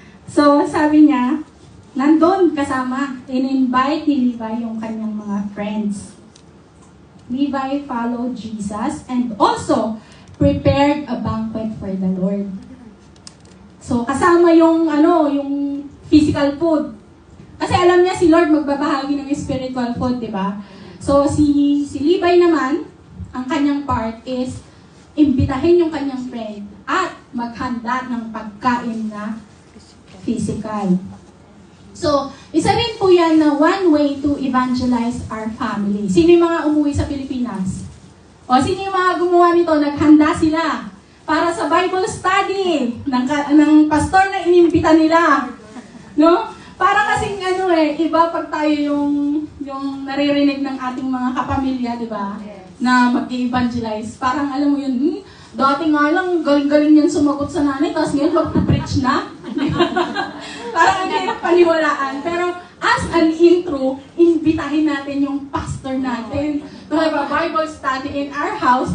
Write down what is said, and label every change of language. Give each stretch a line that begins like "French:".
Filipino: So, sabi niya, nandun kasama, in-invite ni Levi yung kanyang mga friends.
English: Levi followed Jesus and also prepared a banquet for the Lord.
Filipino: So, kasama yung, yung physical food. Kasi alam niya si Lord magbabahagi ng spiritual food, di ba? So, si Levi naman, ang kanyang part is imbitahin yung kanyang friend at maghanda ng pagkain na physical. So, isa rin po yan na
English: one way to evangelize our family.
Filipino: Sino yung mga umuwi sa Pilipinas? O sino yung mga gumawa nito? Naghanda sila para sa Bible study ng pastor na inimbita nila. No? Para kasing iba pag tayo yung naririnig ng ating mga kapamilya, di ba? Na mag-evangelize. Parang alam mo yun, dati nga lang, galing-galing yan sumagot sa nanay, tapos ngayon mag-preach na. Parang ang hirap paniwalaan. Pero as an intro, imbitahin natin yung pastor natin
English: to have a Bible study in our house.